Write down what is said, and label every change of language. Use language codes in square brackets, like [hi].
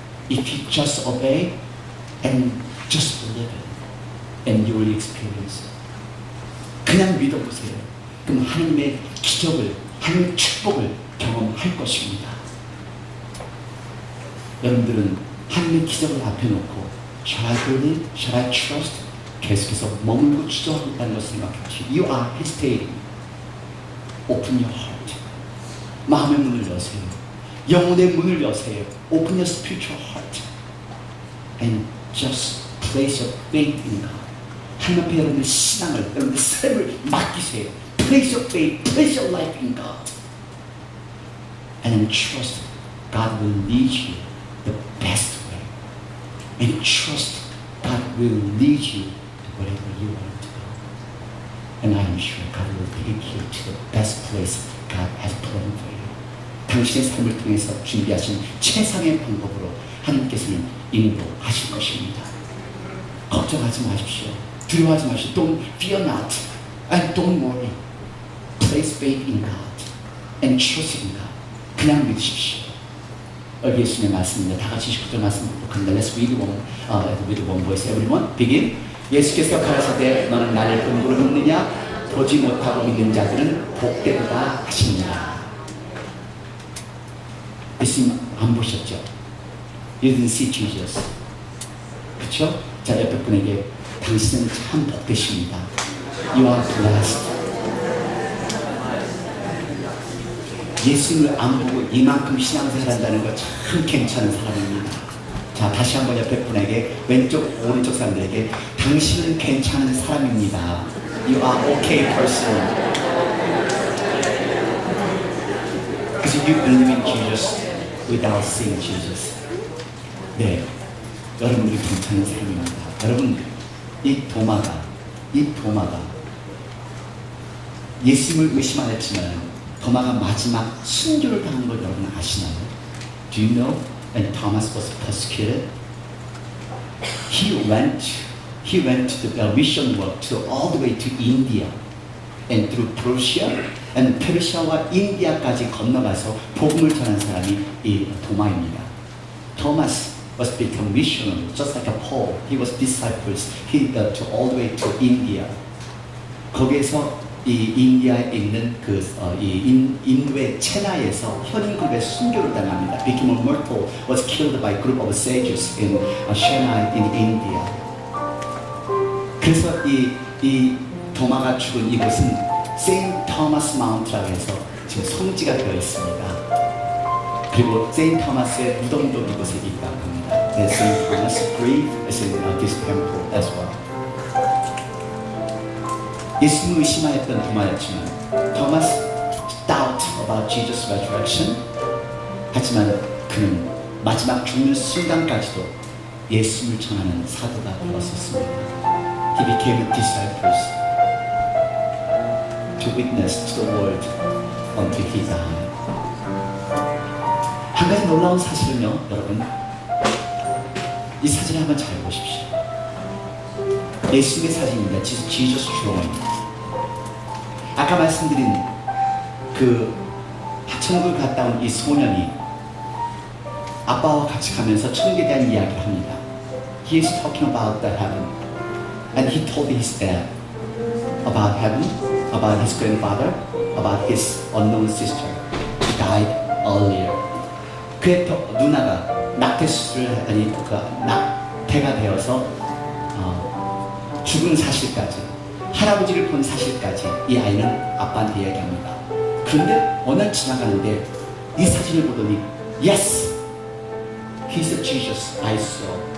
[en] If you just obey and just believe it, and you will experience it. [ko] 그냥 믿어보세요. 그럼 하나님의 기적을, 하나님의 축복을 경험할 것입니다. 여러분들은 하나님의 기적을 앞에 놓고 [en] Shall I believe? Shall I trust? [ko] 계속해서 머물고 주저하고 있다는 것을 생각하십시오. [en] You are hesitating. Open your heart. [ko] 마음의 문을 여세요. 영혼의 문을 여세요. [en] Open your spiritual heart. And just place your faith in God. [ko] 하나님 앞에 여러분의 신앙을, 여러분의 삶을 맡기세요. [en] Place your faith, place your life in God. And then trust God will lead you the best way. And trust God will lead you to wherever you want to go. And I am sure God will take you to the best place God has planned for you. [ko] 당신의 삶을 통해서 준비하신 최상의 방법으로 하나님께서는 인도하실 것입니다. 걱정하지 마십시오. 두려워하지 마십시오. [en] Don't fear not and don't worry. Place faith in God and trust in God. [ko] 그냥 믿으십시오. 여기 예수님의 말씀입니다. 다 같이 19절 말씀 복합니다. [en] Let's read with one voice. Everyone, begin. [ko] 예수께서 가라사대 너는 나를 음부로 믿느냐? 보지 못하고 믿는 자들은 복되도다 하십니다. 예수님 안 보셨죠? [en] You didn't see Jesus. [ko] 그렇죠? 자, 옆에 분에게 당신은 참 복되십니다. [en] You are blessed. [ko] 예수님을 안 보고 이만큼 신앙생활 한다는 거 참 괜찮은 사람입니다. 자, 다시 한번 옆에 분에게 왼쪽 오른쪽 사람들에게 당신은 괜찮은 사람입니다. [en] You are okay person. Because you believe in Jesus without seeing Jesus. [ko] 네, 여러분들이 괜찮은 사람입니다. 여러분, 이 도마가 예수님을 의심 안 했지만 도마가 마지막 순교를 당한 걸 여러분 아시나요? [en] Do you know when Thomas was persecuted? He went to the mission work to all the way to India and through Persia and [ko] 페르시아와 인디아까지 건너가서 복음을 전한 사람이 이 도마입니다. [en] Thomas was become missionary, just like a Paul. He was disciples. He to all the way to India. [ko] 거기에서 이 인디아에 있는 인도의 체나에서 현인그룹의 순교를 당합니다. [en] Became a mortal, was killed by a group of sages in Chennai in India. [ko] 그래서 이 도마가 죽은 이곳은 세인트 토마스 마운트라고 해서 지금 성지가 되어 있습니다. 그리고 세인트 토마스의 무덤도 이곳에 있다고 합니다. [en] 세인트 토마스 grave is in this temple as well. [ko] 예수님을 의심하였던 도마였지만 토마스 [en] doubt about Jesus' resurrection. [ko] 하지만 그는 마지막 죽는 순간까지도 예수님을 전하는 사도가 되었었습니다. [en] He became a disciples to witness to the world until he died. [ko] 한 가지 놀라운 사실은요, 여러분, 이 사진을 한번 잘 보십시오. 예수님의 사진입니다. [en] Jesus drawing. [ko] 아까 말씀드린 그 천국을 갔다 온 이 소년이 아빠와 같이 가면서 천국에 대한 이야기를 합니다. [en] He is talking about the heaven, and he told his dad about heaven, about his grandfather, about his unknown sister who died earlier. [ko] 그의 누나가 낙태수술을 낙태가 되어서 죽은 사실까지, 할아버지를 본 사실까지 이 아이는 아빠한테 이야기합니다. 그런데 어느 날 지나가는데 이 사진을 보더니 [en] Yes, he's the Jesus I saw.